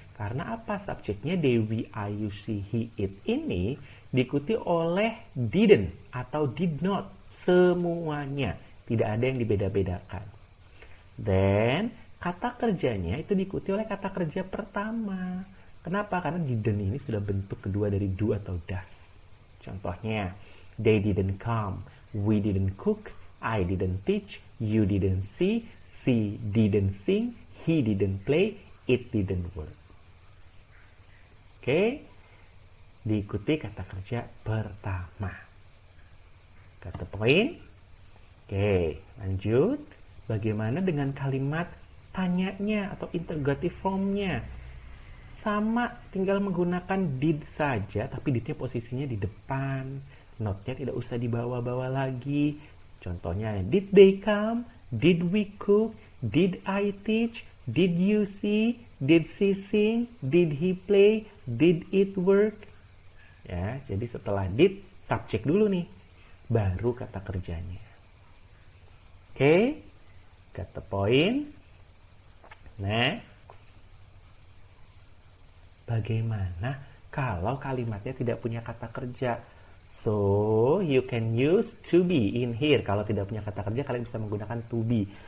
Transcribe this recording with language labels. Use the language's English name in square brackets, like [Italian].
[Indonesian] Karena apa? Subjeknya [English] they, we, I, you, she, he, it [Indonesian] ini diikuti oleh didn't atau did not. Semuanya. Tidak ada yang dibeda-bedakan. Then, kata kerjanya itu diikuti oleh kata kerja pertama. Kenapa? Karena didn't ini sudah bentuk kedua dari do atau does. [English] Contohnya, they didn't come, we didn't cook, I didn't teach, you didn't see, she didn't sing, he didn't play, it didn't work. [Indonesian] Oke, diikuti kata kerja pertama. Kata poin. Oke, lanjut. Bagaimana dengan kalimat tanyanya atau interrogative formnya? Sama, tinggal menggunakan did saja, tapi didnya posisinya di depan. Not-nya tidak usah dibawa-bawa lagi. [English] Contohnya, did they come? Did we cook? Did I teach? Did you see? Did she sing? Did he play? Did it work? [Indonesian] Ya, jadi setelah did, subjek dulu nih. Baru kata kerjanya. [English] Oke, got the point? Next. [Indonesian] Bagaimana kalau kalimatnya tidak punya kata kerja? [English] So, you can use to be in here. [Indonesian] Kalau tidak punya kata kerja, kalian bisa menggunakan to be.